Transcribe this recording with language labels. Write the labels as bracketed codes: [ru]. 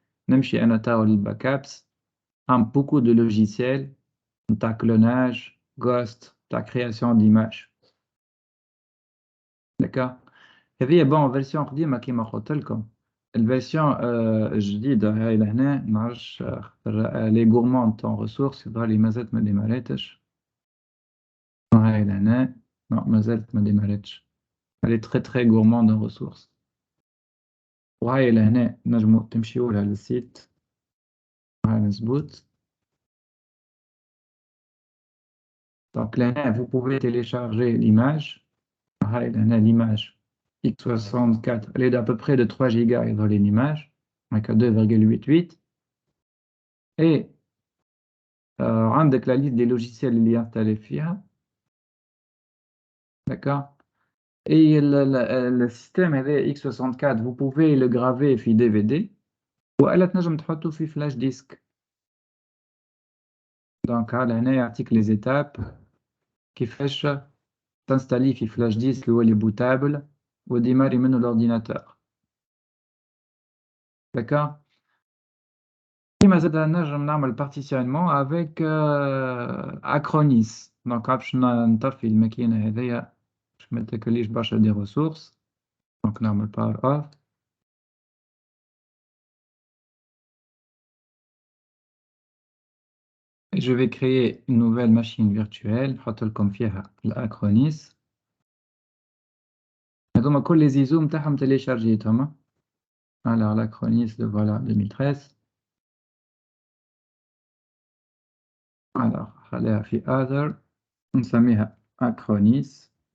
[ar] نمشي أنا تاو للباك-ups. [fr] Beaucoup de logiciels, ta clonage, Ghost, ta création d'images. D'accord? [ar] هذه bon version قديمة كيما قلت لكم. الفيرسيون الجديدة هاي لهنا نعرفش لي [fr] gourmands en ressources [ar] يظهر لي مازالت ما ديماريتش. هاي لهنا مازالت ما ديماريتش. [fr] Elle est très très gourmande en ressources. [ar] وهاي لهنا نجمو تمشيو لها للسيت. هاي مزبوط. [fr] Donc là, vous pouvez télécharger l'image. Là, l'image x64, elle est d'à peu près de 3 gigas dans l'image, avec 2,88. Et avec la liste des logiciels il y a installés FIA. D'accord? Et le système x64, vous pouvez le graver sur DVD ou à la [ar] تنجم تحطه في [fr] flash disk. Donc là, il y a les étapes qui font t'installer في flash disk ou les bootable ou démarrer من l'ordinateur. D'accord? [ar] كيما زاد نجم نعمل partitionnement avec Acronis. Donc باش نطفي الماكينة هذيا باش ما تاكليش برشا دي ressources. Donc نعمل power off. [fr] Et je vais créer une nouvelle machine virtuelle. [ar] نحط لكم فيها الأكرونيس. هذوما كل les ISO نتاعهم téléchargيتهم. [fr] Alors l'Acronis le voilà 2013. [ar] Alors خليها في other. نسميها Acronis.